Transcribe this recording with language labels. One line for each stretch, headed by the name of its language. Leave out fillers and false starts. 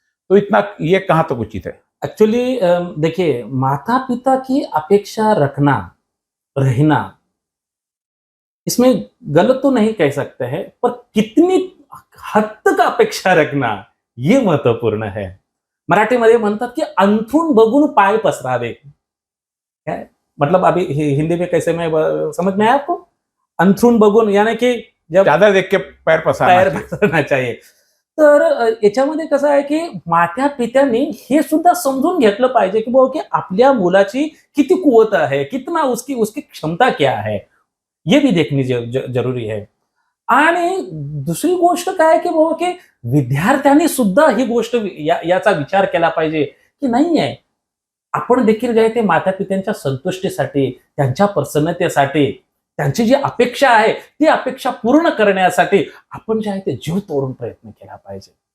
Hindi: तो इतना ये कहाँ तक उचित है? एक्चुअली देखिए, माता पिता की अपेक्षा रखना, रहना, इसमें गलत तो नहीं कह सकते हैं, पर कितनी हद तक अपेक्षा रखना ये महत्वपूर्ण है।
Marathi: मराठीमध्ये म्हणतात की अंथरूण बघून पाय पसरावे।
Hindi: क्या मतलब, अभी हिंदी में कैसे मैं समझ में आया आपको?
Marathi: अंथरूण बघून
Hindi: यानी की जब चादर देख के पैर पसरना चाहिए।
Marathi: तर याच्यामध्ये कसं आहे की माता पित्यांनी हे सुद्धा समजून घेतलं पाहिजे की बाबा की आपल्या मुलाची किती कुवत आहे,
Hindi: कितना उसकी क्षमता क्या है, ये भी देखनी जरूरी है।
Marathi: आणि दुसरी गोष्ट काय की बाबा की विद्यार्थ्यांनी सुद्धा ही गोष्ट याचा विचार केला पाहिजे की नाही आहे, आपण देखील जे आहे ते माता पित्यांच्या संतुष्टीसाठी, त्यांच्या प्रसन्नतेसाठी, त्यांची जी अपेक्षा आहे ती अपेक्षा पूर्ण करण्यासाठी आपण जे आहे ते जीव तोडून प्रयत्न केला पाहिजे।